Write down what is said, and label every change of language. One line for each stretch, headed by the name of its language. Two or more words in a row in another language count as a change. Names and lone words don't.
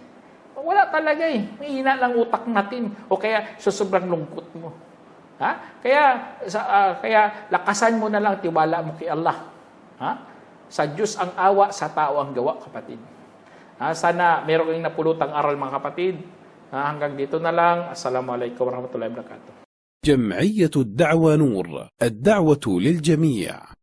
Filipino: Kasi Wala talaga eh. Mahina lang utak natin. O kaya sa sobrang lungkot mo. Ha? Kaya lakasan mo na lang tiwala mo kay Allah. Ha? Sa Diyos ang awa, sa tao ang gawa, kapatid. Sana meron kayong napulutang aral, mga kapatid. Hanggang dito na lang.
Arabic: السلام عليكم ورحمة الله وبركاته. جمعية الدعوة نور، الدعوة للجميع.